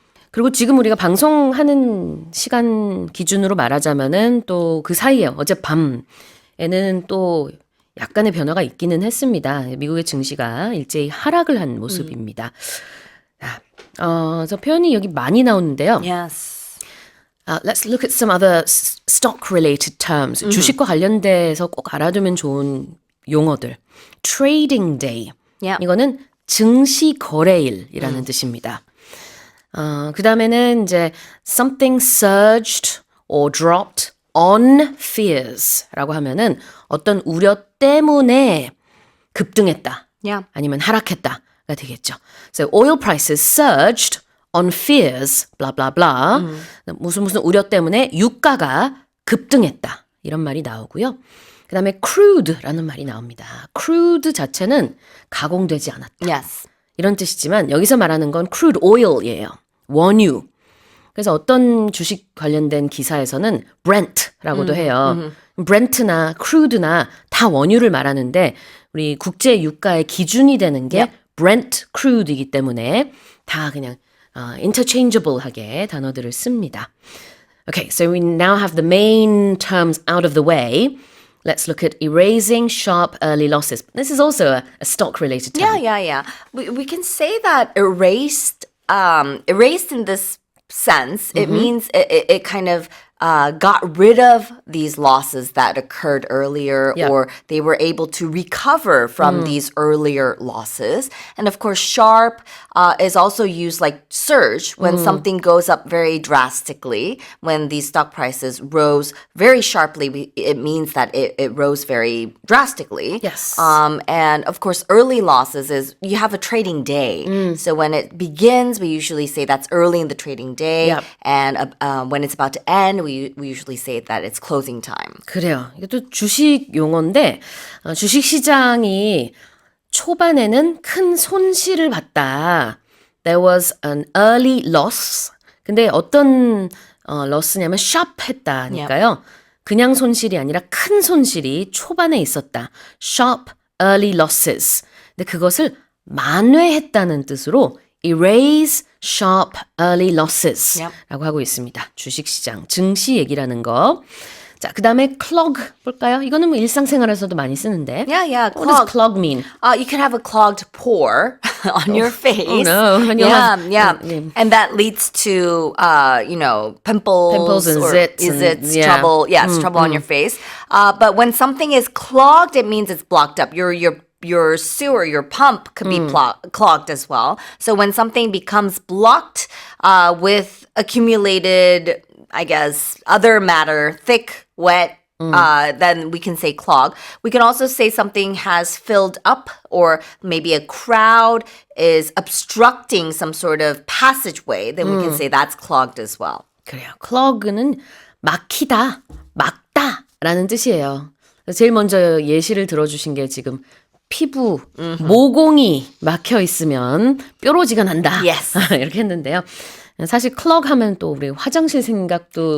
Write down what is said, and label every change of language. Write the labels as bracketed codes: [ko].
[ko] 그리고 지금 우리가 방송하는 시간 기준으로 말하자면은 또 그 사이에 어젯밤에는 또 약간의 변화가 있기는 했습니다. 미국의 증시가 일제히 하락을 한 모습입니다. 저 표현이 여기 많이 나오는데요. [en] Yes. Let's look at some other stock-related terms. [ko] 주식과 관련돼서 꼭 알아두면 좋은 용어들. [en] Trading day. Yeah. [ko] 이거는 증시 거래일이라는 뜻입니다. 그 다음에는 이제 [en] something surged or dropped on fears [ko] 라고 하면은 어떤 우려 때문에 급등했다. [en] Yeah. [ko] 아니면 하락했다가 되겠죠. [en] So oil prices surged on fears, blah blah blah. [ko] 무슨 우려 때문에 유가가 급등했다. 이런 말이 나오고요. 그 다음에 crude라는 말이 나옵니다. crude 자체는 가공되지 않았다. [en] Yes. [ko] 이런 뜻이지만 여기서 말하는 건 crude oil이에요. 원유. 그래서 어떤 주식 관련된 기사에서는 Brent라고도 해요. Brent나 crude나 다 원유를 말하는데 우리 국제 유가의 기준이 되는 게 Brent crude이기 때문에 다 그냥 interchangeable하게 단어들을 씁니다. [en] Okay, so we now have the main terms out of the way. Let's look at erasing sharp early losses. This is also a stock-related term. Yeah. We can say that erased in this sense, it means it kind of got rid of these losses that occurred earlier, Yeah. or they were able to recover from these earlier losses. And of course, sharp is also used like surge when something goes up very drastically. When these stock prices rose very sharply, it means that it rose very drastically. Yes. And of course, early losses is you have a trading day. So when it begins, we usually say that's early in the trading day. Yep. And when it's about to end, we usually say that it's closing time. [ko] 그래요. 이것도 주식 용어인데 주식 시장이 초반에는 큰 손실을 봤다. [en] There was an early loss. [ko] 근데 어떤 loss냐면 sharp 했다니까요. 그냥 손실이 아니라 큰 손실이 초반에 있었다. [en] Sharp early losses. [ko] 근데 그것을 만회했다는 뜻으로 [en] erase sharp early losses Yep. [ko] 라고 하고 있습니다. 주식시장, 증시 얘기라는 거. 자, 그 다음에 clog 볼까요? 이거는 뭐 일상생활에서도 많이 쓰는데. [en] Yeah. What does clog mean? You can have a clogged pore on your face. Oh no. And you'll have- Yeah. And that leads to, pimples and or zits and- yeah. trouble. Yeah, it's trouble on your face. But when something is clogged, it means it's blocked up. Your sewer, your pump could be clogged as well. So when something becomes blocked with accumulated, I guess, other matter, thick, wet, then we can say clog. We can also say something has filled up, or maybe a crowd is obstructing some sort of passageway. Then we can say that's clogged as well. [ko] 그래요. clog는 막히다, 막다라는 뜻이에요. 제일 먼저 예시를 들어주신 게 지금 피부, 모공이 막혀 있으면 뾰루지가 난다. [en] Yes. [ko] 이렇게 했는데요. 사실 clog 하면 또 우리 화장실 생각도